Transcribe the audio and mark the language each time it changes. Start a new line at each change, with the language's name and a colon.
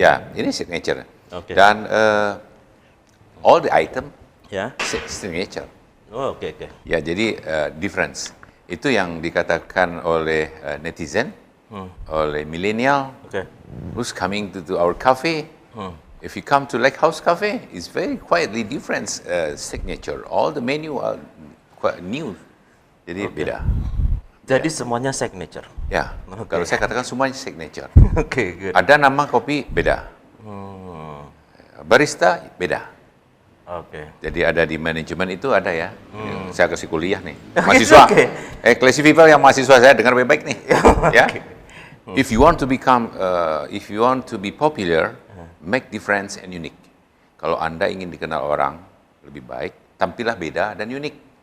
Indonesian: Ya, ini signature.
English: Okay. Dan all the item signature.
Indonesian: Oh, oke. Ya, jadi difference. Itu yang dikatakan oleh netizen, oleh milenial,
English: who's coming to our cafe. If you come to Lighthouse Cafe, it's very quietly different signature. All the menu are quite new.
Indonesian: Jadi beda. Jadi semuanya signature. Ya, kalau saya katakan semuanya signature.
English: Good.
Indonesian: Ada nama kopi beda. Barista beda. Jadi ada di manajemen itu ada ya. Saya kasih kuliah nih. Mahasiswa. Classy People yang mahasiswa saya dengar baik-baik nih. Ya.
English: If you want to become, if you want to be popular, make difference and unique.
Indonesian: Kalau Anda ingin dikenal orang lebih baik, tampillah beda dan unik.